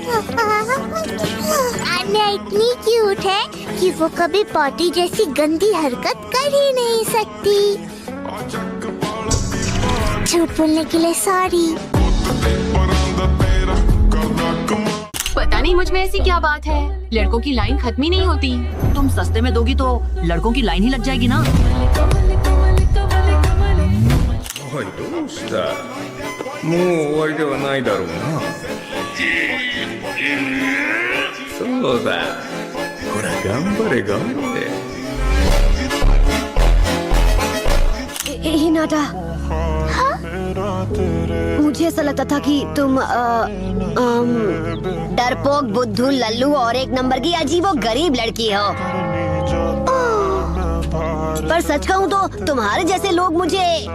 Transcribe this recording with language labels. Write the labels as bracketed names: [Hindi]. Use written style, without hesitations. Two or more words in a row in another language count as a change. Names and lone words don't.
[Hindi] अन्य इतनी क्यूट है कि वो कभी पॉटी जैसी गंदी हरकत कर ही नहीं सकती। झूठ बोलने के लिए सॉरी। पता नहीं मुझ में ऐसी क्या बात है, लड़कों की लाइन खत्म ही नहीं होती। तुम सस्ते में दोगी तो लड़कों की लाइन ही लग जाएगी ना। [Japanese] おいどうした？もう終わりではないだろうな。そうだ、ほら頑張れ頑張れ。 [Hindi] हिनाटा, मुझे ऐसा लगता था कि तुम डरपोक, बुद्धू, लल्लू और एक नंबर की अजीबो गरीब लड़की हो। पर सच कहूँ तो तुम्हारे जैसे लोग मुझे